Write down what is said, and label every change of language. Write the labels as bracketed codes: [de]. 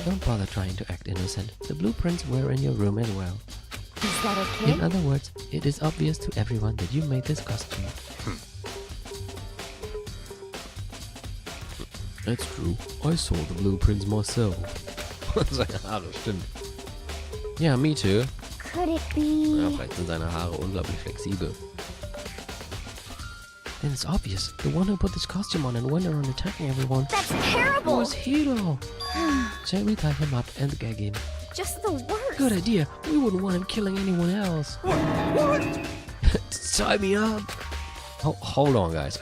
[en] Don't bother trying to act innocent. The blueprints were in your room as well. Is that a kid? In other words, it is obvious to everyone that you made this costume. That's true. I saw the blueprints myself. [de] Das stimmt. Ja, [en] me too. Could it be... [de] Ja, vielleicht sind seine Haare unglaublich flexibel. [en] Then it's obvious. The one who put this costume on and went around attacking everyone That's terrible! was Hiro. Shall we tie him up and gag him? Just the worst. Good idea. We wouldn't want him killing anyone else. What? Tie me up. Oh, hold on, guys.